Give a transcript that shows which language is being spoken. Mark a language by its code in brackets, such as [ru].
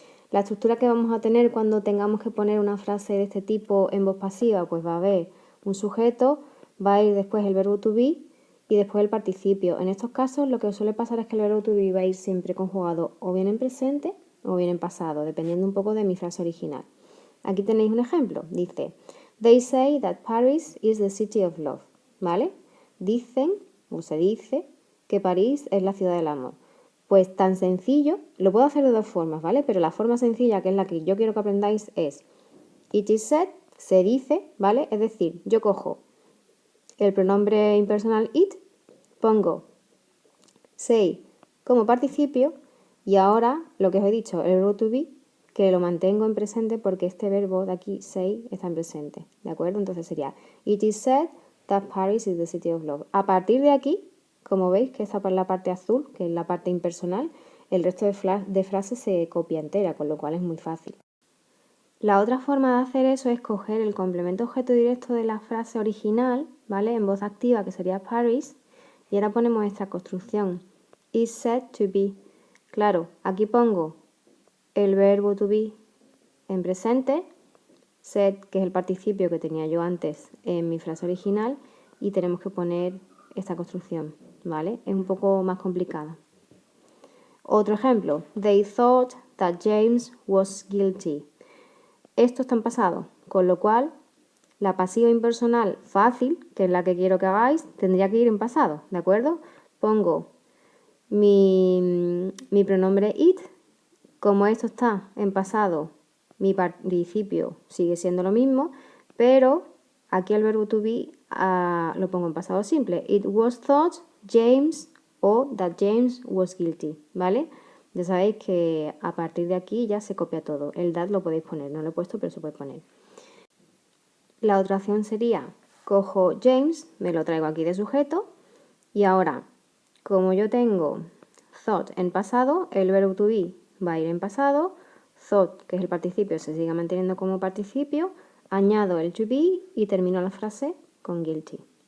[es] La estructura que vamos a tener cuando tengamos que poner una frase de este tipo en voz pasiva, pues va a haber un sujeto, va a ir después el verbo to be y después el participio. En estos casos lo que suele pasar es que el verbo to be va a ir siempre conjugado o bien en presente o bien en pasado, dependiendo un poco de mi frase original. Aquí tenéis un ejemplo. Dice, [en] They say that Paris is the city of love. [es] ¿Vale? Dicen, o se dice, que París es la ciudad del amor. Pues tan sencillo, lo puedo hacer de dos formas, ¿vale? Pero la forma sencilla, que es la que yo quiero que aprendáis, es [en] It is said, [es] se dice, ¿vale? Es decir, yo cojo el pronombre impersonal it, pongo say como participio y ahora lo que os he dicho, el verbo to be, que lo mantengo en presente porque este verbo de aquí, say, está en presente, ¿de acuerdo? Entonces sería [en] It is said that Paris is the city of love. [es] A partir de aquí, como veis que esta es la parte azul, que es la parte impersonal, el resto de frases se copia entera, con lo cual es muy fácil. La otra forma de hacer eso es coger el complemento objeto directo de la frase original, ¿vale? En voz activa, que sería Paris, y ahora ponemos esta construcción. [en] Is said to be. [es] Claro, aquí pongo el verbo to be en presente, said, que es el participio que tenía yo antes en mi frase original, y tenemos que poner esta construcción, ¿vale? Es un poco más complicada. Otro ejemplo. [en] They thought that James was guilty. [es] Esto está en pasado, con lo cual la pasiva impersonal fácil, que es la que quiero que hagáis, tendría que ir en pasado, ¿de acuerdo? Pongo mi pronombre it, como esto está en pasado, mi participio sigue siendo lo mismo, pero aquí el verbo to be lo pongo en pasado simple. [en] It was thought James o that James was guilty, ¿vale? [es] Ya sabéis que a partir de aquí ya se copia todo. El that lo podéis poner, no lo he puesto, pero se puede poner. La otra opción sería, cojo James, me lo traigo aquí de sujeto, y ahora, como yo tengo thought en pasado, el verbo to be va a ir en pasado, thought, que es el participio, se sigue manteniendo como participio, añado el to be y termino la frase con guilty.